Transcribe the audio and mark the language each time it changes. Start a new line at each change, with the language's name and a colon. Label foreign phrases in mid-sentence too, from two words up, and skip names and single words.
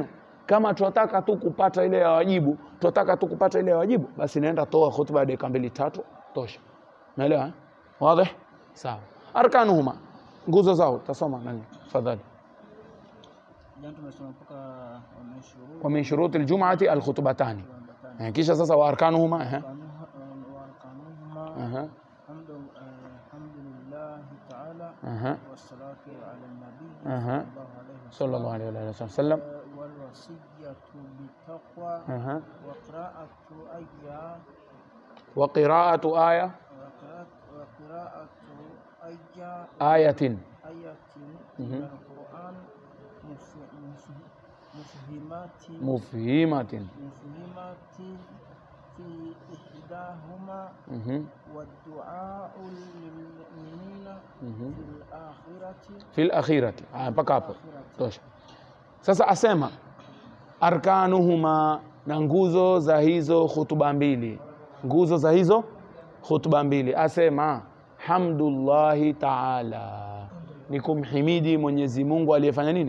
Swahili: Kama tunataka tu kupata ile ya wajibu, basi naenda toa khutba ya dakika 2-3 tosha. Umeelewa wazi? Sawa. Arkanuhuma, nguzo zao tasoma nani? Tafadhali.
Arabic: ومن شروط الجمعة الخطبتان.
Swahili: Kisha sasa
Arabic: وأركانهما الحمد لله تعالى والصلاة على النبي صلى الله عليه وسلم والوصية بالتقوى وقراءة ayatin من القرآن mufhimatin في إحداهما والدعاء للمؤمنين في الآخرة
Swahili: mpaka hapo tosha. Sasa asema arkanuhuma, na nguzo za hizo hutuba 2. nguzo za hizo khutba mbili. Asema
Arabic: حمد الله تعالى,
Swahili: ni kumhimidi Mwenyezi Mungu aliyefanya nini?